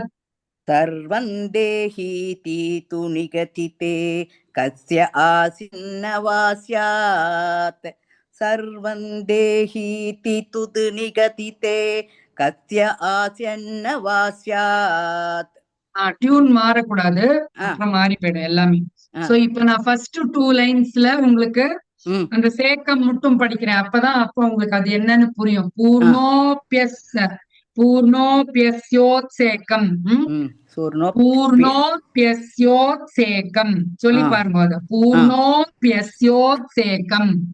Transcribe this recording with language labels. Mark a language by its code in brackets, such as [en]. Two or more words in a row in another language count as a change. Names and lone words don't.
[sa] सर्वं देहीति तु निगदिते कस्य आसीन्न वा स्यात् सर्वं देहीति तु निगदिते कस्य आसीन्न वा स्यात् [ta] டியூன் மாறக்கூடாது அப்புறம் மாறி போயிடும் எல்லாமே சோ இப்ப நான் [en] first 2 lines [ta] உங்களுக்கு அந்த சேக்கம் மட்டும் படிக்கிறேன் அப்ப உங்களுக்கு அது என்னன்னு புரியும் பூர்ணோபியஸ்யோத்சேகம் பூர்ணோபியஸ்யோத்சேகம் சொல்லி பாருங்க அது பூர்ணோபியஸ்யோத்சேகம்